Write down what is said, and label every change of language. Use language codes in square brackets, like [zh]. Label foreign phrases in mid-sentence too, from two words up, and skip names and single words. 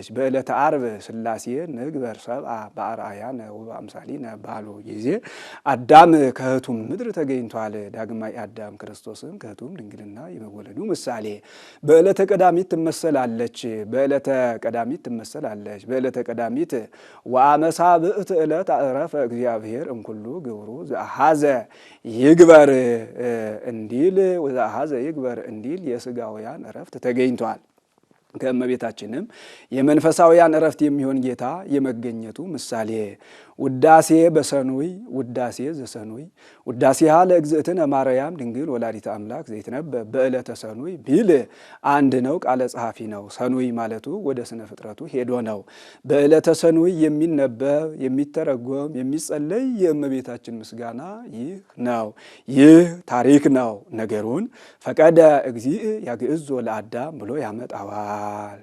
[am] በዕለተ ዓርብ ሥላሴ [gez] ንግበር ሰብአ በአርአያነ ወበአምሳሊነ [am] ባሉ ጊዜ አዳም ከሕቱም ምድር ተገኝቷል። ዳግማይ አዳም ክርስቶስም ከሕቱም ድንግልና የመወለዱ ምሳሌ በዕለተ ቀዳሚት ትመሰላለች። በዕለተ ቀዳሚት ትመሰላለች። በዕለተ ቀዳሚት [gez] ወአመሳ ብእት ዕለት አዕረፈ እግዚአብሔር እምኩሉ ግብሩ ዘአሐዘ ይግበር [am] እንዲል [gez] ወዘአሐዘ ይግበር [am] እንዲል የሥጋውያን ዕረፍት ተገኝቷል። ከእመቤታችንም የመንፈሳውያን ዕረፍት የሚሆን ጌታ የመገኘቱ ምሳሌ [gez] ውዳሴ በሰኑይ ውዳሴ ዘሰኑይ ውዳሴሃ ለእግዝእትነ ማርያም ድንግል ወላዲተ አምላክ ዘይትነበብ በዕለተ ሰኑይ [am] ቢል አንድ ነው፣ ቃለ ጸሐፊ ነው። ሰኑይ ማለቱ ወደ ስነ ፍጥረቱ ሄዶ ነው። በዕለተ ሰኑይ የሚነበብ የሚተረጎም የሚጸለይ የእመቤታችን ምስጋና ይህ ነው። ይህ ታሪክ ነው። ነገሩን [gez] ፈቀደ እግዚእ ያግዕዞ ለአዳም [am] ብሎ ያመጣዋል።